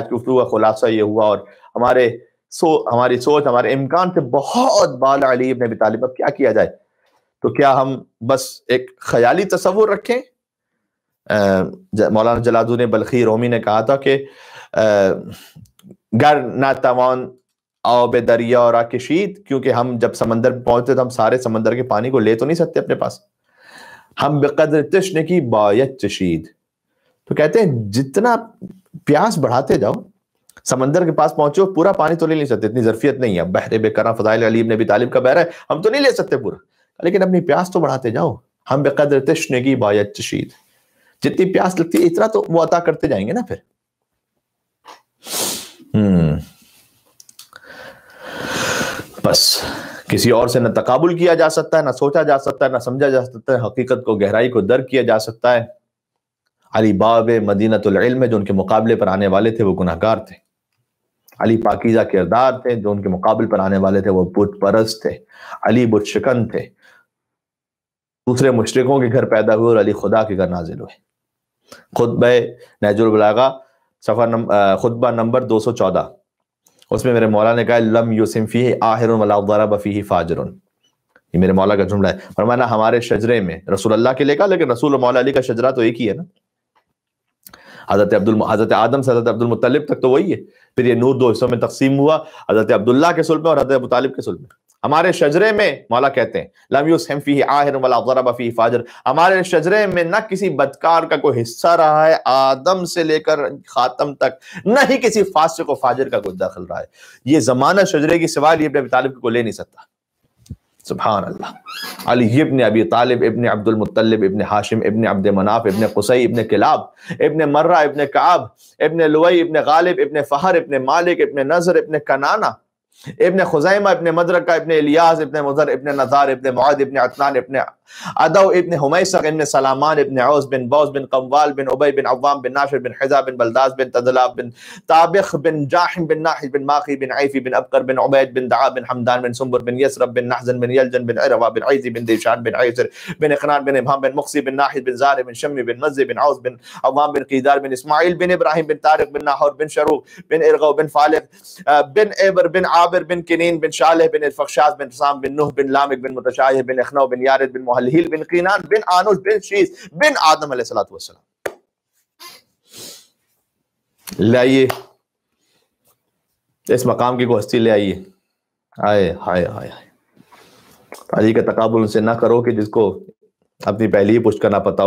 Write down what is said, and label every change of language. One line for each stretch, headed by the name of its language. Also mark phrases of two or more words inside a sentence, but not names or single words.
Urdu: آج گفتگو کا خلاصہ یہ ہوا اور ہماری سوچ ہمارے امکان سے بہت بالا علی ابن ابی طالب. اب کیا کیا جائے؟ تو کیا ہم بس ایک خیالی تصور رکھیں؟ مولانا جلال الدین بلخی رومی نے کہا تھا کہ
Persian: گر نہ توان آب دریا را کشید,
Urdu: کیونکہ ہم جب سمندر پہنچتے تو ہم سارے سمندر کے پانی کو لے تو نہیں سکتے اپنے پاس.
Persian: ہم بقدر تشنے کی باید چشید.
Urdu: تو کہتے ہیں جتنا پیاس بڑھاتے جاؤ, سمندر کے پاس پہنچو پورا پانی تو نہیں لے سکتے, اتنی ظرفیت نہیں ہے. بحر بے کرم فضائل علی ابن ابی طالب کا بحر ہے, ہم تو نہیں لے سکتے پورا, لیکن اپنی پیاس تو بڑھاتے جاؤ.
Persian: ہم بقدر تشنے کی باید چشید,
Urdu: جتنی پیاس لگتی ہے اتنا تو وہ عطا کرتے جائیں گے نا. پھر بس کسی اور سے نہ تقابل کیا جا سکتا ہے, نہ سوچا جا سکتا ہے, نہ سمجھا جا سکتا ہے, حقیقت کو گہرائی کو درک کیا جا سکتا ہے. علی
Arabic: باب مدینۃ العلم
Urdu: جو ان کے مقابلے پر آنے والے تھے وہ گناہگار تھے. علی پاکیزہ کردار تھے, جو ان کے مقابل پر آنے والے تھے وہ بت پرست تھے. علی بت شکن تھے, دوسرے مشرکوں کے گھر پیدا ہوئے اور علی خدا کے گھر نازل ہوئے. خطبہ نہج البلاغہ خطبہ نمبر 214, اس میں میرے مولا نے کہا
Arabic: لم یسم فیہ آہر ولا ضرب فیہ فاجر.
Urdu: یہ میرے مولا کا جملہ ہے. فرمانا ہمارے شجرے میں, رسول اللہ کے لے کہا لیکن رسول اور مولا علی کا شجرہ تو ایک ہی ہے نا. حضرت آدم سے حضرت عبد المطلب تک تو وہی ہے. پھر یہ نور دو حصوں میں تقسیم ہوا, حضرت عبداللہ کے صلب میں اور حضرت ابو طالب کے صلب میں. ہمارے شجرے میں مولا کہتے ہیں
Arabic: لم یسہم فیہ آہر ولا ضرب فیہ فاجر,
Urdu: ہمارے شجرے میں نہ کسی بدکار کا کوئی حصہ رہا ہے آدم سے لے کر خاتم تک, نہ ہی کسی فاسق و فاجر کا کوئی دخل رہا ہے. یہ زمانہ شجرے کی سوائے علی ابن ابی طالب کو لے نہیں سکتا.
Arabic: سبحان اللہ.
Urdu: علی ابن ابی طالب ابن عبد المطلب ابن ہاشم ابن عبد مناف ابن قصی ابن کلاب ابن مرہ ابن کعب ابن لوئی ابن غالب ابن فہر ابن مالک ابن نظر ابن کنانہ ابن خزیمہ ابن مدرکہ ابن الیاس ابن مضر ابن نظار ابن معاذ ابن عتنان ابن عدو ابن حمیسق ابن سلامان ابن عوز بن بوز بن قوال بن عبی بن عوام بن ناشر بن حزا بن بلداز بن تدلاب بن طابخ بن جاحم بن ناحج بن ماخی بن عیفی بن ابقر بن عبید بن دعا بن حمدان بن سنبر بن یسرب بن نحزن بن یلجن بن عروا بن عیزی بن دیشان بن عیسر بن اقنان بن ابہام بن مقصی بن ناحج بن زار بن شمی بن مزی بن عوز بن عوام بن قیدار بن اسماعیل بن ابراہیم بن طارق بن ناحور بن شروع بن ارغو بن فالق بن عبر بن عابر بن کنین بن شالح بن الفخشاز بن سام بن نوح بن لامک بن متشایہ بن اخنو بن یارد بن محلہیل بن قینان بن آنوش بن شیس بن آدم
Arabic: علیہ السلام.
Urdu: لے آئیے اس مقام کی کو ہستی لے آئیے. آئے ہائے ہائے ہائے. علی کا تقابل ان سے نہ کرو کہ جس کو اپنی پہلی ہی پشت کرنا پتا ہو.